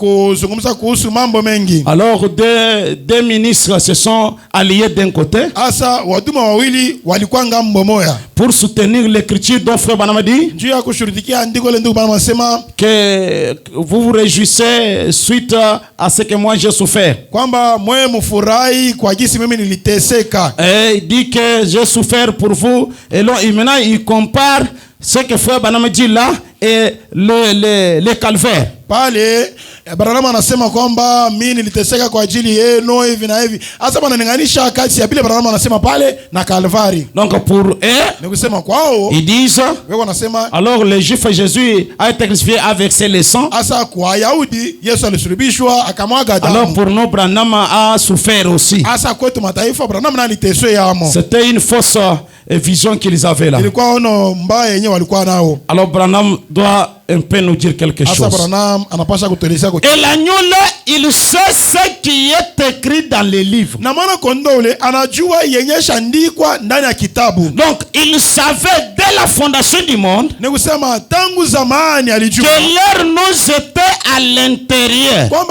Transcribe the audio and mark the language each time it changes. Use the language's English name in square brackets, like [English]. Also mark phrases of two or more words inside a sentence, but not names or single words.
[French] Alors deux ministres se sont alliés d'un côté pour soutenir l'écriture dont Frère Branham dit que vous vous réjouissez suite à ce que moi j'ai souffert. Et il dit que j'ai souffert pour vous. Et là, maintenant il compare ce que Frère Branham dit là et le calvaire. [Swahili] Branham anasema kwamba mimi niliteseka kwa ajili yenu hivi na hivi. Hasa bananinganisha kati ya vile Branham anasema pale na Calvary. [French] Donc pour eux, [Swahili] ni kusema kwao, [French] ils disent, alors le juif Jésus a été crucifié avec ses sang. [Swahili] Hasa kwa Wayahudi Yesu alisulubishwa akamwaga damu. [French] Alors pour nous Branham a souffert aussi. [Swahili] Hasa kwetu mataifa Branham na aliteswa yamo. [French] C'était une fausse vision qu'ils avaient là. [Swahili] Ilikuwa ono mbaya yenyewe walikuwa nao. [French] Alors Branham doit un peu nous dire quelque chose. Et l'agneau là, il sait ce qui est écrit dans les livres. Donc il savait dès la fondation du monde que leur nom était à l'intérieur.